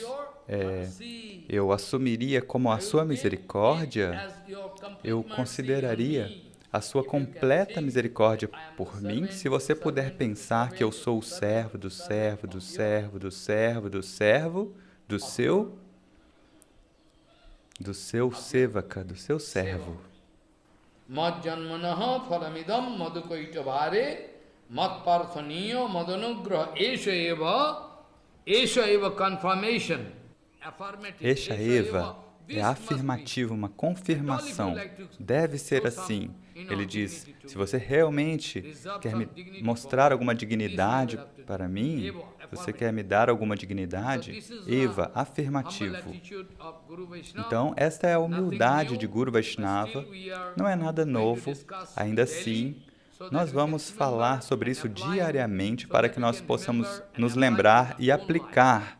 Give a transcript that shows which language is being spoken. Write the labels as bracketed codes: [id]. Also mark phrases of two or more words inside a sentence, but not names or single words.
[pt] Eu assumiria como a sua misericórdia, eu consideraria a sua completa misericórdia por mim, se você puder pensar que eu sou o servo do servo do servo do servo do servo do seu sevaka, do seu servo. [sa] Mad janmanaha phalamidam madhukaitavare mat parthaniyo madanugraha esha eva confirmation. Esha eva [pt] é afirmativo, uma confirmação. Deve ser assim. Ele diz, se você realmente quer me mostrar alguma dignidade para mim, você quer me dar alguma dignidade, eva, afirmativo. Então, esta é a humildade de Guru Vaishnava, não é nada novo, ainda assim, nós vamos falar sobre isso diariamente para que nós possamos nos lembrar e aplicar.